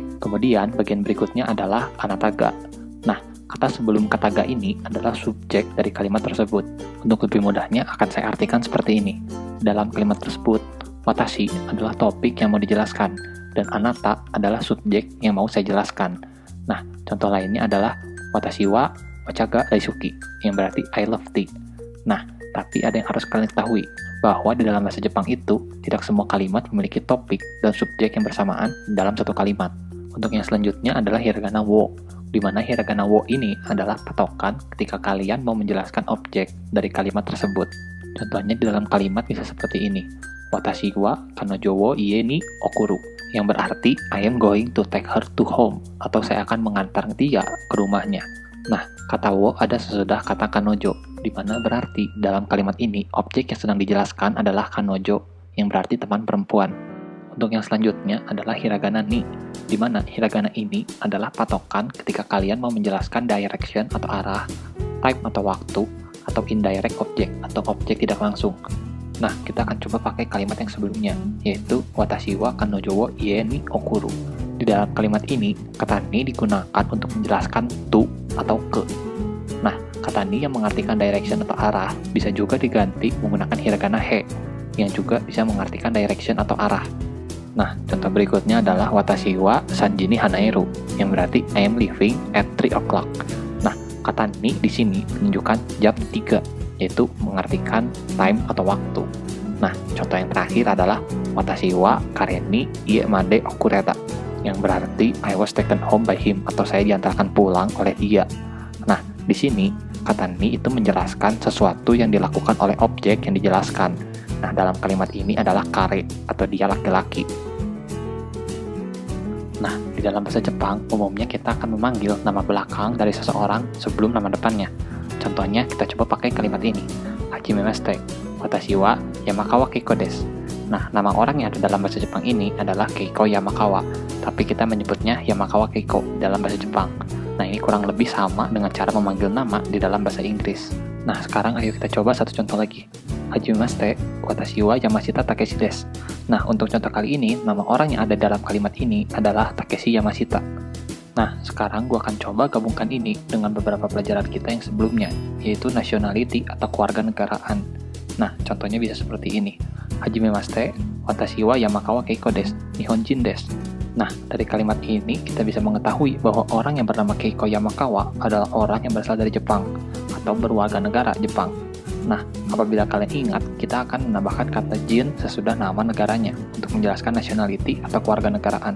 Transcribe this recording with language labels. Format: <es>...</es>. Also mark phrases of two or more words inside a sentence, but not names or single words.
<id>Kemudian, bagian berikutnya adalah</id> <ja>あなたが.</ja> <id>Nah, kata sebelum kata ga ini adalah subjek dari kalimat tersebut. Untuk lebih mudahnya, akan saya artikan seperti ini. Dalam kalimat tersebut, watashi adalah topik yang mau dijelaskan, dan anata adalah subjek yang mau saya jelaskan. Nah, contoh lainnya adalah</id> <ja>私はお茶が大好き,</ja> <id>yang berarti</id> <en>I love tea.</en> <id>Nah, tapi ada yang harus kalian ketahui, bahwa di dalam bahasa Jepang itu, tidak semua kalimat memiliki topik dan subjek yang bersamaan dalam satu kalimat. Untuk yang selanjutnya adalah</id> <ja>ひらがなを,</ja> <id>di mana</id> <ja>ひらがなを</ja> <id>ini adalah patokan ketika kalian mau menjelaskan objek dari kalimat tersebut. Contohnya di dalam kalimat bisa seperti ini,</id> <ja>私は彼女を家に送る,</ja> <id>yang berarti</id> <en>I am going to take her to home,</en> <id>atau saya akan mengantar dia ke rumahnya. Nah, kata wo ada sesudah kata kanojo, di mana berarti dalam kalimat ini objek yang sedang dijelaskan adalah kanojo, yang berarti teman perempuan. Untuk yang selanjutnya adalah</id> <ja>ひらがなに,</ja> <id>di mana hiragana ini adalah patokan ketika kalian mau menjelaskan direction atau arah, time atau waktu, atau</id> <en>indirect object</en> <id>atau objek tidak langsung. Nah, kita akan coba pakai kalimat yang sebelumnya, yaitu</id> <ja>私は彼女を家に送る.</ja> <id>Di dalam kalimat ini, kata ni digunakan untuk menjelaskan to atau ke. Nah, kata ni yang mengartikan direction atau arah bisa juga diganti menggunakan</id> <ja>ひらがなへ,</ja> <id>yang juga bisa mengartikan direction atau arah. Nah, contoh berikutnya adalah</id> <ja>私は三時に離れる,</ja> <id>yang berarti</id> <en>I am leaving at 3 o'clock.</en> <id>Nah, kata ni di sini menunjukkan jam 3, yaitu mengartikan time atau waktu. Nah, contoh yang terakhir adalah</id> <ja>私は彼に家まで送れた,</ja> <id>yang berarti</id> <en>I was taken home by him,</en> <id>atau saya diantarkan pulang oleh dia. Nah, di sini kosakata ni itu menjelaskan sesuatu yang dilakukan oleh objek yang dijelaskan. Nah, dalam kalimat ini adalah kare atau dia laki-laki. Nah, di dalam bahasa Jepang, umumnya kita akan memanggil nama belakang dari seseorang sebelum nama depannya. Contohnya, kita coba pakai kalimat ini.</id> <ja>Hajimemashite, watashi wa Yamakawa Keiko desu.</ja> <id>Nah, nama orang yang ada dalam bahasa Jepang ini adalah Keiko Yamakawa, tapi kita menyebutnya Yamakawa Keiko dalam bahasa Jepang. Nah, ini kurang lebih sama dengan cara memanggil nama di dalam bahasa Inggris. Nah, sekarang ayo kita coba satu contoh lagi.</id> <ja>Hajimemashite, watashi wa Yamashita Takeshi desu.</ja> <id>Nah, untuk contoh kali ini, nama orang yang ada dalam kalimat ini adalah Takeshi Yamashita. Nah, sekarang gue akan coba gabungkan ini dengan beberapa pelajaran kita yang sebelumnya, yaitu nationality atau kewarganegaraan. Nah, contohnya bisa seperti ini.</id> <ja>はじめまして、私は Yamakawa Keiko です、日本人です.</ja> <id>Nah, dari kalimat ini kita bisa mengetahui bahwa orang yang bernama Keiko Yamakawa adalah orang yang berasal dari Jepang atau berwarga negara Jepang. Nah, apabila kalian ingat, kita akan menambahkan kata jin sesudah nama negaranya untuk menjelaskan nationality atau kewarganegaraan.</id>